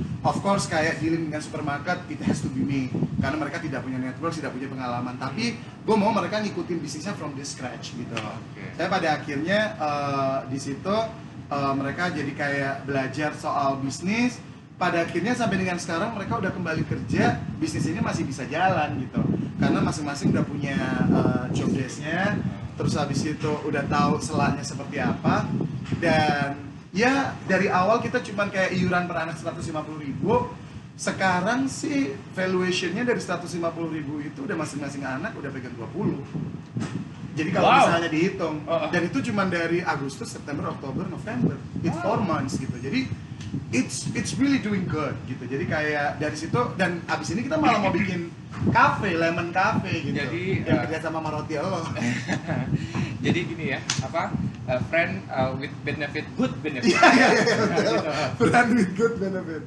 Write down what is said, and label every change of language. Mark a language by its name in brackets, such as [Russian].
[English] Of course kayak dealing dengan supermarket, it has to be me. [Indonesian] Karena mereka tidak punya network, tidak punya pengalaman. Tapi gue mau mereka ngikutin bisnisnya [English] from the scratch [Indonesian] gitu. Oke. Saya pada akhirnya di situ mereka jadi kayak belajar soal bisnis. Pada akhirnya sampai dengan sekarang mereka udah kembali kerja, bisnis ini masih bisa jalan gitu. Karena masing-masing udah punya job desk-nya, terus habis itu udah tahu selanya seperti apa. Dan ya dari awal kita cuman kayak iuran per anak 150.000. Sekarang sih valuation-nya dari 150.000 itu udah masing-masing anak udah pegang 20. Jadi kalau Wow. misalnya dihitung, dan itu cuma dari Agustus, September, Oktober, November, [English] it's 4 months [Indonesian] gitu. [English] Jadi it's really doing good gitu. [Indonesian] Jadi kayak dari situ, dan abis ini kita malah mau bikin cafe, lemon cafe gitu. Jadi, yang kerja sama Maroti Allah. Jadi gini ya, [English] friend with benefit, good benefit. [Indonesian] Iya, betul. [English] Friend with good benefit.